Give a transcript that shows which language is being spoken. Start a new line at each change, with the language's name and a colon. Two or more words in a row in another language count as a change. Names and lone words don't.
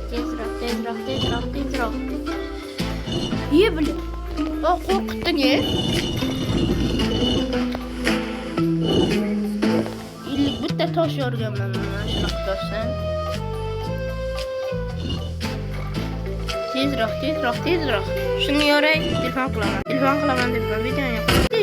Uzbek: Tezroq. Ye bile. O qo'rqitding-a? Illik bitta tosh yorganman mana shunaqa toshdan. Tezroq. Shuni yoray, telefon qilaman deb videoni yoqdim.